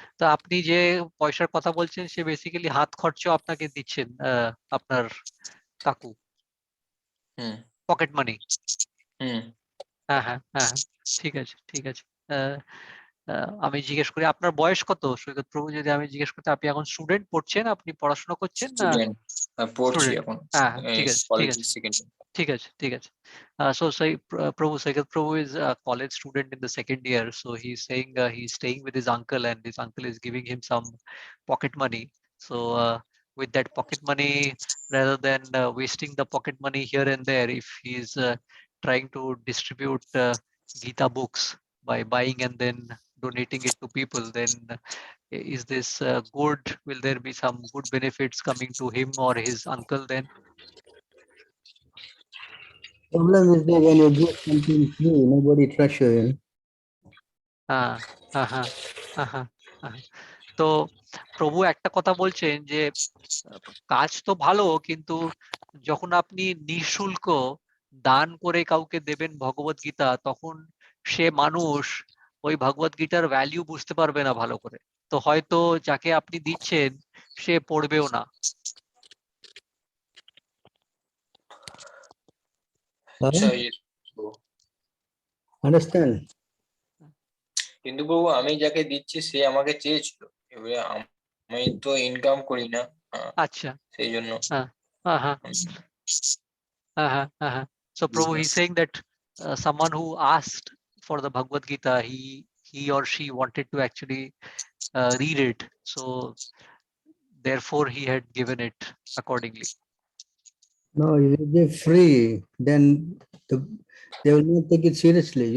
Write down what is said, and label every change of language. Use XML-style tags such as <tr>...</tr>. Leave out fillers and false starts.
<bn>তো আপনি যে পয়সার কথা বলছেন সে বেসিক্যালি হাত খরচও আপনাকে দিচ্ছেন, আপনার কাকু, হুম।</bn> <en>Pocket money. হুম।</en> <bn>হ্যাঁ, হ্যাঁ, হ্যাঁ, হ্যাঁ, ঠিক আছে, ঠিক আছে। আহ, আমি জিজ্ঞেস করি আপনার বয়স কত সৈকত প্রভু, যদি আমি জিজ্ঞেস করতে? আপনি এখন স্টুডেন্ট পড়ছেন, আপনি পড়াশোনা করছেন না? স্টুডেন্ট, পড়ছি</bn> <en>Student.</en> <bn>এখন হ্যাঁ, হ্যাঁ, ঠিক আছে, ঠিক আছে, কলেজের সেকেন্ড। ঠিক আছে, ঠিক আছে।</bn> <en>So Prabhu, Saikat Prabhu is a college student in the second year. So he's saying he's staying with his uncle, and his uncle is giving him some pocket money. So with that pocket money, rather than wasting the pocket money here and there, if he's trying to distribute Gita books by buying and then donating it to people, then is this good? Will there be some good benefits coming to him or his uncle then? Problem is that when you give something free, nobody trusts you.</en> <bn>হ্যাঁ, হ্যাঁ, হ্যাঁ, হ্যাঁ, হ্যাঁ, হ্যাঁ। তো প্রভু একটা কথা বলছেন যে আহ, কাজ তো ভালো, কিন্তু যখন আপনি নিঃশুল্ক দান করে কাউকে দেবেন ভগবত গীতা, তখন সে মানুষ ওই ভগবত গীতার ভ্যালিউ বুঝতে পারবে না ভালো করে। তো হয়তো যাকে আপনি দিচ্ছেন সে পড়বেও না। আচ্ছা,</bn> <en>Understand?</en> <bn>কিন্তু বাবু আমি যাকে দিচ্ছি সে আমাকে চেয়েছিল, এবারে আমি তো ইনকাম করি না। আচ্ছা, সেই জন্য হ্যাঁ, হ্যাঁ, হ্যাঁ,</bn> <en>so Prabhu, he's business. saying that someone who asked for the Bhagavad Gita, he or she wanted to actually read it, so therefore he had given it accordingly. No, if you give free, then they will not take it seriously.</en>